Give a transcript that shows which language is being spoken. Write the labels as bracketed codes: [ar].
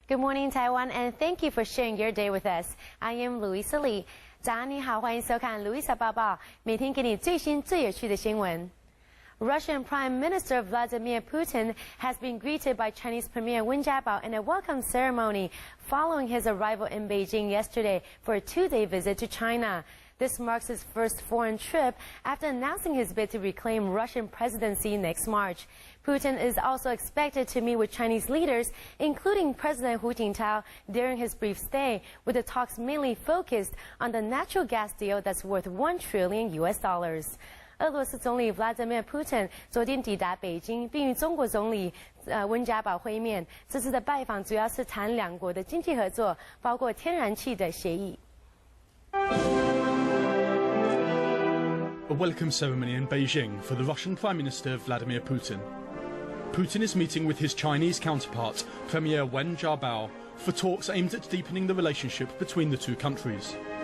[en] Good morning, Taiwan, and thank you for sharing your day with us. I am Louisa Lee. [zh] 早安，你好，欢迎收看 Louisa 报报，每天给你最新最有趣的新闻。 [en] Russian Prime Minister Vladimir Putin has been greeted by Chinese Premier Wen Jiabao in a welcome ceremony following his arrival in Beijing yesterday for a two-day visit to China. This marks his first foreign trip after announcing his bid to reclaim Russian presidency next March. Putin is also expected to meet with Chinese leaders, including President Hu Jintao, during his brief stay, with the talks mainly focused on the natural gas deal that's worth $1 trillion. [zh] 俄罗斯总理 Vladimir Putin 昨天抵达北京，并与中国总理温家宝会面。这次的拜访主要是谈两国的经济合作，包括天然气的协议。 [en] A welcome ceremony in Beijing for the Russian Prime Minister Vladimir Putin. Putin is meeting with his Chinese counterpart, Premier Wen Jiabao, for talks aimed at deepening the relationship between the two countries.